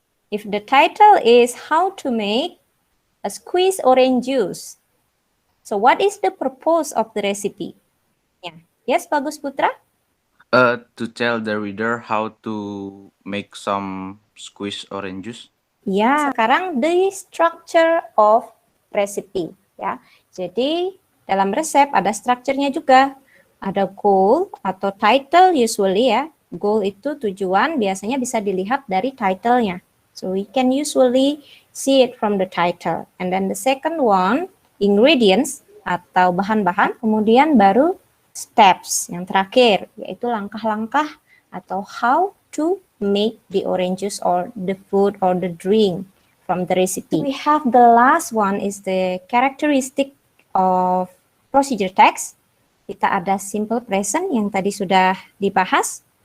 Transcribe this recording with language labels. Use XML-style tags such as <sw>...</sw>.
<en>If the title is how to make a squeezed orange juice, so what is the purpose of the recipe? Yeah. Yes, Bagus Putra? To tell the reader how to make some squeezed orange juice.</en> <id>Ya, sekarang</id> <en>the structure of recipe, ya.</en> <id>Jadi dalam resep ada strukturnya juga. Ada goal atau title usually, ya. Goal itu tujuan, biasanya bisa dilihat dari title-nya.</id> <en>So we can usually see it from the title. And then the second one, ingredients</en> <id>atau bahan-bahan, kemudian baru steps yang terakhir, yaitu langkah-langkah atau</id> <en>how to make the orange juice or the food or the drink from the recipe. We have the last one is the characteristic of procedure text.</en> <id>Kita ada simple present yang tadi sudah dibahas.</id>